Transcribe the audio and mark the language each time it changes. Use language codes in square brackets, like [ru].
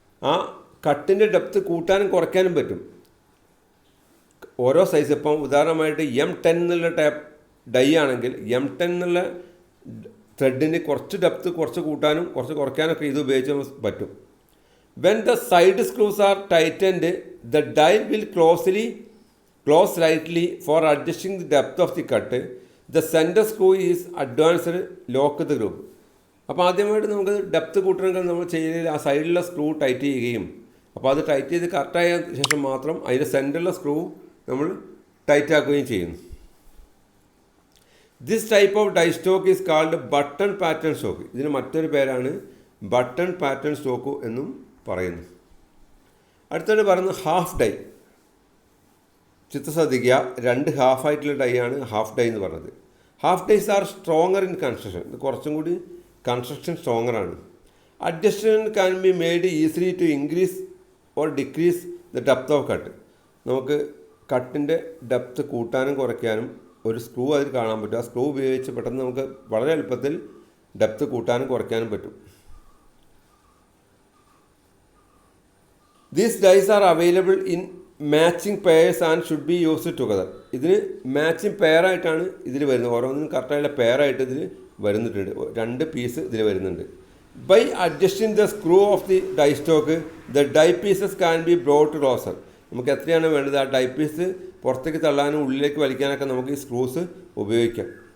[ml] ആ കട്ടിൻ്റെ ഡെപ്ത് കൂട്ടാനും കുറയ്ക്കാനും പറ്റും. ഓരോ സൈസ്, ഇപ്പം ഉദാഹരണമായിട്ട് M10 എന്നുള്ള ഡൈ ആണെങ്കിൽ M10 എന്നുള്ള ത്രെഡിന് കുറച്ച് ഡെപ്ത് കുറച്ച് കൂട്ടാനും കുറച്ച് കുറയ്ക്കാനൊക്കെ ഇത് ഉപയോഗിച്ച് പറ്റും. [en] When the side screws are tightened, the die will close slightly for adjusting the depth of the cut. The center screw is advanced lock the group. [ml] അപ്പോൾ ആദ്യമായിട്ട് നമുക്ക് ഡെപ്ത് കൂട്ടണമെങ്കിൽ നമ്മൾ ചെയ്യുന്നത് ആ സൈഡിലുള്ള സ്ക്രൂ ടൈറ്റ് ചെയ്യുകയും അപ്പോൾ അത് ടൈറ്റ് ചെയ്ത് കറക്റ്റായ ശേഷം മാത്രം അതിൻ്റെ സെൻറ്ററിലെ സ്ക്രൂ നമ്മൾ ടൈറ്റ് ആക്കുകയും ചെയ്യുന്നു. [en] This type of die stock is called button pattern stock. [ml] ഇതിന് മറ്റൊരു പേരാണ് ബട്ടൺ പാറ്റേൺ സ്റ്റോക്ക് എന്നും പറയുന്നു. അടുത്തത് പറയുന്നത് ഹാഫ് ഡൈ. ചിത്രം ശ്രദ്ധിക്കുക, 2 ഹാഫായിട്ടുള്ള ഡൈ ആണ് ഹാഫ് ഡൈ എന്ന് പറഞ്ഞത്. [en] Half dies are stronger in construction. [ml] ഇത് കുറച്ചും കൂടി construction സ്ട്രോങ്ങറാണ്. [en] Adjustment can be made easily to increase or decrease the depth of cut. [ml] നമുക്ക് കട്ടിൻ്റെ ഡെപ്ത് കൂട്ടാനും കുറയ്ക്കാനും ഒരു സ്ക്രൂ അതിൽ കാണാൻ പറ്റും. ആ സ്ക്രൂ ഉപയോഗിച്ച് പെട്ടെന്ന് നമുക്ക് വളരെ എളുപ്പത്തിൽ ഡെപ്ത് കൂട്ടാനും കുറയ്ക്കാനും പറ്റും. [en] These dies are available in matching pairs and should be used together. [ml] ഇതിന് മാച്ചിങ് പെയറായിട്ടാണ് ഇതിൽ വരുന്നത്. ഓരോന്നിനും കറക്റ്റായിട്ടുള്ള പെയറായിട്ട് ഇതിൽ വരുന്നിട്ടുണ്ട്. 2 പീസ് ഇതിൽ വരുന്നുണ്ട്. [en] By adjusting the screw of the die stock, the die pieces can be brought closer. [ml] നമുക്ക് എത്രയാണ് വേണ്ടത് ആ ഡൈ പീസ് പുറത്തേക്ക് തള്ളാനും ഉള്ളിലേക്ക് വലിക്കാനൊക്കെ നമുക്ക് ഈ സ്ക്രൂസ് ഉപയോഗിക്കാം.